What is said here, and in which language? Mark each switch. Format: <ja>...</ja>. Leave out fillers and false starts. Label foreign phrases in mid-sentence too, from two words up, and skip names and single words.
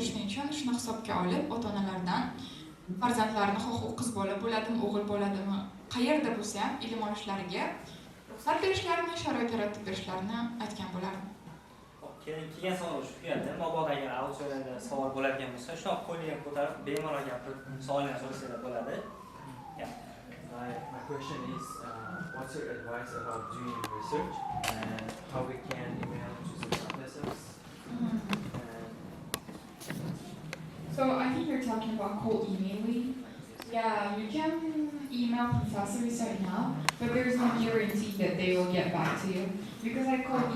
<uz>Shuning uchun shuni hisobga olib, ota-onalardan farzandlarini xoh u qiz bola bo'ladimi, o'g'il bo'ladimi, qayerda bo'lsa ham ilm olishlariga ruxsat berishlarini, sharoit yaratib berishlarini aytgan bo'lardim. Keyin savol shu yerda, mabodo agar audiolarda savol bo'ladigan bo'lsa, shu qo'lni ko'tarib bemalol gapirib savollarni so'rasanglar bo'ladi.</uz> <en>My question is, what's your advice about doing research and how we can email to the professors? So I think you're talking about cold emailing. Yeah, you can email professors right now, but there's no guarantee that they will get back to you.</en>